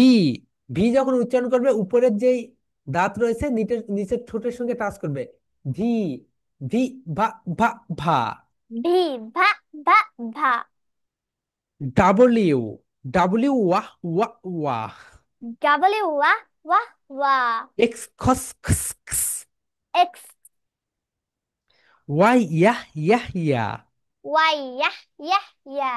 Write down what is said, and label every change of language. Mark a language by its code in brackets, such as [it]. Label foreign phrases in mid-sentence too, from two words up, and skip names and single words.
[bn] ভি যখন উচ্চারণ করবে, উপরের যেই দাঁত রয়েছে নিচের নিচের ঠোঁটের সঙ্গে টাচ করবে। ভি, ভি, ভা, ভা, ভা। B, ba, ba, ba. ডাবলিউ, ডাবলিউ, ওয়াহ, ওয়াহ, ওয়াহ। W, wa, wa, wa. এক্স, খস, খস, খস। X, ওয়াই, ইয়াহ, ইয়াহ, ইয়া। Y, yeah, yeah, yeah.